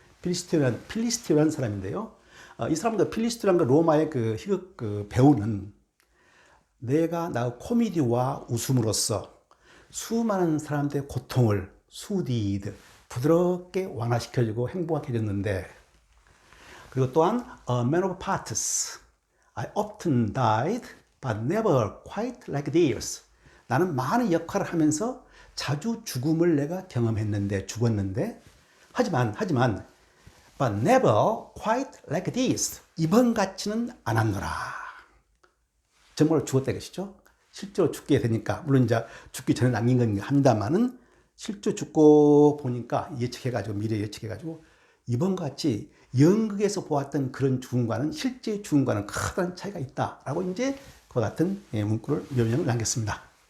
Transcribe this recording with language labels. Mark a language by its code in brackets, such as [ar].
[ko] 필리스토라는 사람인데요. 이 사람도 필리스토라는 로마의 그 희극 배우는 내가 코미디와 웃음으로써 수많은 사람들의 고통을 부드럽게 완화시켜주고 행복하게 해줬는데 그리고 또한 [en] a man of parts. I often died but never quite like this. [ko] 나는 많은 역할을 하면서 자주 죽음을 내가 경험했는데 죽었는데 하지만 [en] but never quite like this. [ko] 이번 같이는 않았노라. 정말 죽었다 이것이죠. 실제로 죽게 되니까, 물론 이제 죽기 전에 남긴 건 합니다만은, 실제로 죽고 보니까 예측해가지고, 미래 예측해가지고, 이번과 같이 연극에서 보았던 그런 죽음과는 실제 죽음과는 큰 차이가 있다라고 이제 그와 같은 문구를 묘명을 남겼습니다.